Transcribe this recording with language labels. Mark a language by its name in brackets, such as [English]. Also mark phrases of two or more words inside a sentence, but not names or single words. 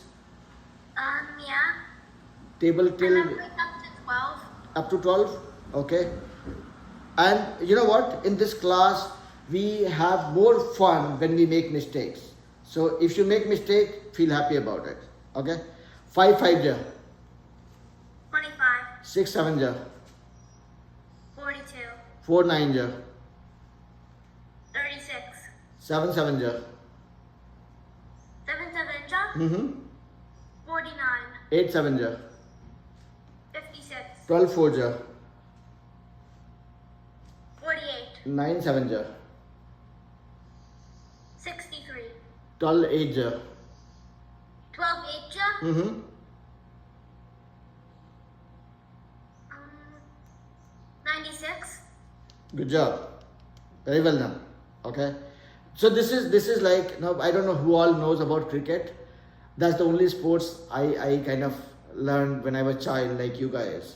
[English] Yeah. Table I till remember up to 12. up to 12. Okay. And you know what? In this class, we have more fun when we make mistakes. So if you make mistake, feel happy about it. Okay. 5 5 ja, 25. 6 7 ja, 42. 4 9 ja, 36. 7 7 ja, 7 7 mm-hmm. 49. 8 7 ja, 56. 12 4 ja, 48. 9 7 ja, 63. 12 8 ja, 12 8. mm-hmm. 96. Good job. Very well done. Okay. So this is like, now I don't know who all knows about cricket. That's the only sports I kind of learned when I was a child, like you guys.